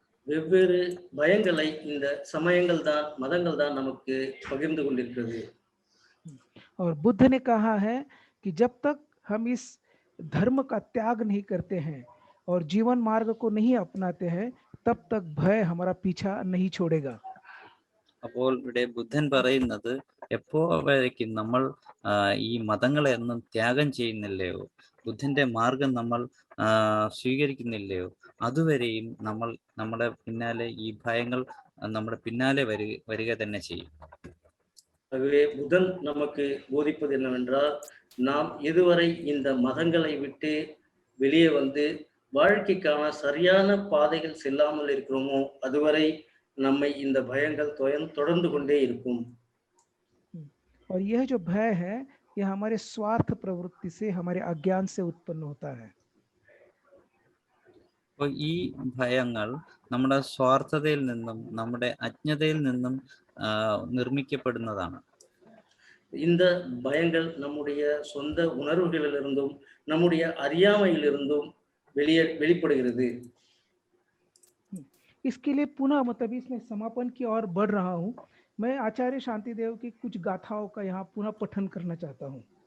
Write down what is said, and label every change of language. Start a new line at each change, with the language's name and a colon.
Tamil: வெவ்வேறு பயங்களை இந்த சமயங்கள் தான், மதங்கள் தான் நமக்கு பகிர்ந்து கொண்டிருக்கிறது.
Hindi: और बुद्ध ने कहा है कि जब तक हम इस धर्म का त्याग नहीं करते हैं और जीवन मार्ग को नहीं अपनाते हैं तब तक भय हमारा पीछा नहीं छोड़ेगा.
Malayalam: അപ്പോൾ ഇവിടെ ബുദ്ധൻ പറയുന്നത്, എപ്പോഴേക്കും നമ്മൾ ഈ മതങ്ങളെ ഒന്നും ത്യാഗം ചെയ്യുന്നില്ലയോ, ബുദ്ധന്റെ മാർഗം നമ്മൾ സ്വീകരിക്കുന്നില്ലയോ, അതുവരെയും നമ്മുടെ പിന്നാലെ ഈ ഭയങ്ങൾ നമ്മുടെ പിന്നാലെ വരിക തന്നെ ചെയ്യും.
Tamil: ஆகவே புதன் நமக்கு போதிப்பது என்னவென்றால், நாம் எதுவரை இந்த மதங்களை விட்டு வெளியே வந்து வாழ்க்கைக்கான சரியான பாதைகள் செல்லாமல் இருக்கிறோமோ அதுவரை நம்மை இந்த பயங்கள் தொடர்ந்து கொண்டே இருக்கும்.
Hindi: और यह जो भय है यह हमारे स्वार्थ प्रवृत्ति से, हमारे अज्ञान से उत्पन्न होता है.
Malayalam: അപ്പോൾ ഈ ഭയങ്ങൾ നമ്മുടെ സ്വാർത്ഥതയിൽ നിന്നും നമ്മുടെ അജ്ഞതയിൽ നിന്നും നിർമ്മിക്കപ്പെടുന്നതാണ്.
Tamil: இந்த பயங்கள் நம்முடைய சொந்த உணர்வுகளிலிருந்தும் நம்முடைய அறியாமையிலிருந்தும் வெளிப்படுகிறது.
Hindi: इसके लिए पुनः मतलब इसमें समापन की ओर बढ़ रहा हूँ. मैं आचार्य शांतिदेव की कुछ गाथाओं का यहाँ पुनः पठन करना चाहता हूँ.